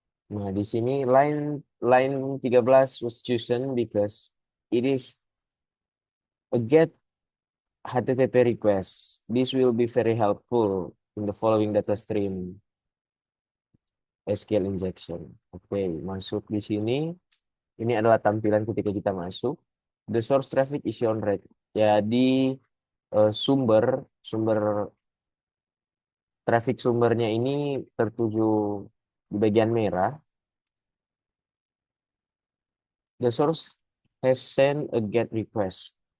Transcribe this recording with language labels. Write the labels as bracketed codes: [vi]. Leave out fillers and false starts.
[id] Nah, di sini [en] line 13 was chosen because it is a get HTTP request. This will be very helpful in the following data stream SQL injection. [id] Oke, masuk di sini. Ini adalah tampilan ketika kita masuk. [en] The source traffic is on red. [id] Jadi sumber traffic sumbernya ini tertuju di bagian merah. [en] The source has sent a get request.